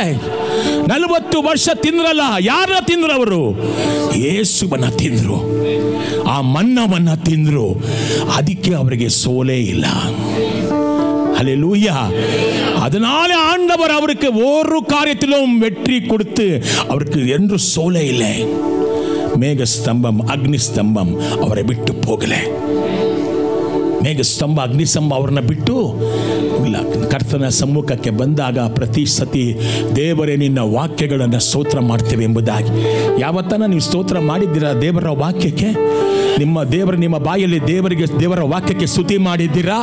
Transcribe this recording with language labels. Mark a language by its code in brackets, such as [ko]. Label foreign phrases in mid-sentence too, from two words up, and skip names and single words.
[kn] 40 ವರ್ಷ ತಿಂದ್ರಲ್ಲ. ಯಾರ ತಿಂದ್ರವರು? ಯೇಸುವನ್ನ ತಿಂದ್ರು, ಆ ಮನ್ನವನ್ನ ತಿಂದ್ರು. ಅದಕ್ಕೆ ಅವರಿಗೆ ಸೋಲೇ ಇಲ್ಲ. [ta] ஹல்லேலூயா. அதனால ஆண்டவர் அவருக்கு ஒரு காரியத்திலும் வெற்றி கொடுத்து அவருக்கு என்று சோலை இல்லை. மேக ஸ்தம்பம், அக்னி ஸ்தம்பம் அவரை ಬಿಟ್ಟು போகல. [kn] ಮೇಘ ಸ್ತಂಭ, ಅಗ್ನಿ ಸ್ತಂಭ ಅವರನ್ನ ಬಿಟ್ಟು ಇಲ್ಲ. ಕರ್ತನ ಸಮ್ಮುಖಕ್ಕೆ ಬಂದಾಗ ಪ್ರತಿ ಸತಿ ದೇವರೇ ನಿನ್ನ ವಾಕ್ಯಗಳನ್ನು ಸ್ತೋತ್ರ ಮಾಡ್ತೇವೆ ಎಂಬುದಾಗಿ. ಯಾವತ್ತನ ನೀವು ಸ್ತೋತ್ರ ಮಾಡಿದ್ದೀರಾ ದೇವರ ವಾಕ್ಯಕ್ಕೆ? ನಿಮ್ಮ ಬಾಯಲ್ಲಿ ದೇವರ ವಾಕ್ಯಕ್ಕೆ ಸ್ತುತಿ ಮಾಡಿದ್ದೀರಾ?